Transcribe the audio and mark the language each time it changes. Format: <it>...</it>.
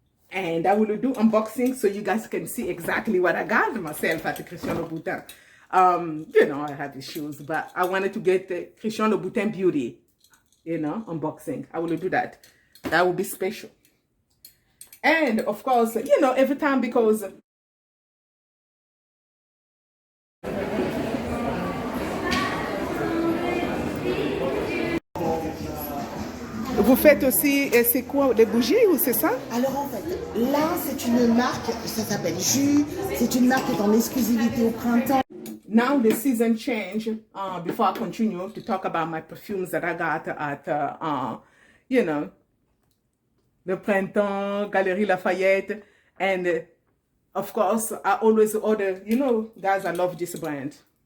<en>And I will do unboxing so you guys can see exactly what I got myself at the Christian Louboutin. You know, I have the shoes, but I wanted to get the Christian Louboutin Beauty, you know, unboxing. I will do that. That will be special. And of course, you know, every time because</en> <fr>vous faites aussi, c'est quoi, des bougies ou c'est ça? Alors en fait, là c'est une marque, ça s'appelle Jus, c'est une marque qui est en exclusivité au printemps.</fr> <en>Now the season change, before I continue to talk about my perfumes that I got at, you know, the Printemps, Galeries Lafayette, and of course, I always order, you know, guys, I love this brand.</en>